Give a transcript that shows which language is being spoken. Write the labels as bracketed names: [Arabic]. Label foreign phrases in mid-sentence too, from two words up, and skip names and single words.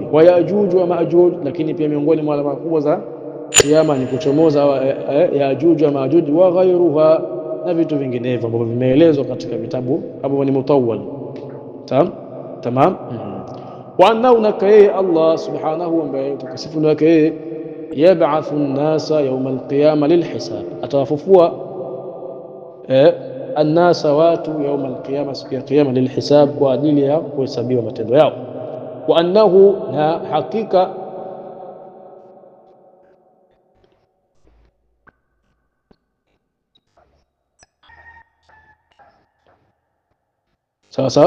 [Arabic] ويأجوج ومأجوج, [Swahili] lakini pia miongoni mwa alama kubwa za kiyama ni kuchomoza [Arabic] يأجوج ومأجوج وغيرها, [Swahili] na vitu vinginevyo ambavyo vimeelezwa katika vitabu ambavyo ni mutawwal. Tamam. [Arabic] وأنه [Swahili] nakaye Allah subhanahu ambaye utakasifu wake yeye, [Arabic] يبعث الناس يوم القيامة للحساب, [Swahili] atawafufua an-nasa watu [Arabic] يوم القيامة, [Swahili] siku ya kiyama, lilhisab, kwa ajili ya kuhesabiwa matendo yao. [Arabic] وأنه, [Swahili] na hakika sawa.